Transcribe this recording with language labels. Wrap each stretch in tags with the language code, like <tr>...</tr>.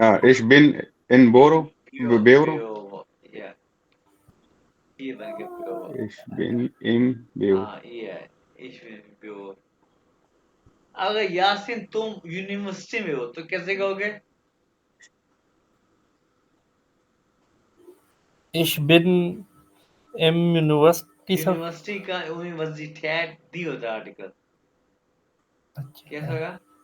<de>इश बिन इन बोरो ब्यो बेवरो</de> <hi>ब्यो, या ये बन गया pure.</hi> <de>Ich bin im Büro.</de> <hi>हाँ ये है इसमें प्योर। अगर यासिन तुम यूनिवर्सिटी में हो तो कैसे कहोगे?</hi> <de>Ich bin im University, sir.</de> <hi>University का यूनिवर्सिटैट दी होता है आर्टिकल, कैसा होगा?</hi>